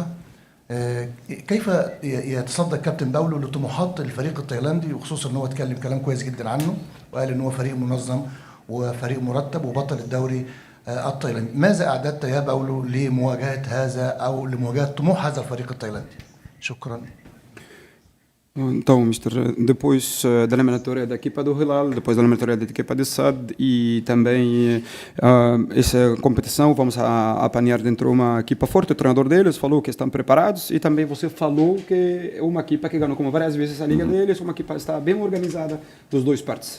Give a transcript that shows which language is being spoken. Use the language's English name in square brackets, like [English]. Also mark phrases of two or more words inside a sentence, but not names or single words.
[Arabic] كيف يتصدى الكابتن باولو لطموحات الفريق التايلاندي، وخصوصا ان هو اتكلم كلام كويس جدا عنه وقال ان هو فريق منظم وفريق مرتب وبطل الدوري التايلاندي؟ ماذا اعددت يا باولو لمواجهة هذا او لمواجهة طموح هذا الفريق التايلاندي؟ شكرا. [Portuguese] Então, Mr. Depois da eliminatória da equipa do Hilal, depois da eliminatória da equipa do SAD e também essa competição, vamos apanhar dentro uma equipa forte. O treinador deles falou que estão preparados e também você falou que é uma equipa que ganhou como várias vezes a liga deles, uma equipa que está bem organizada dos dois partes.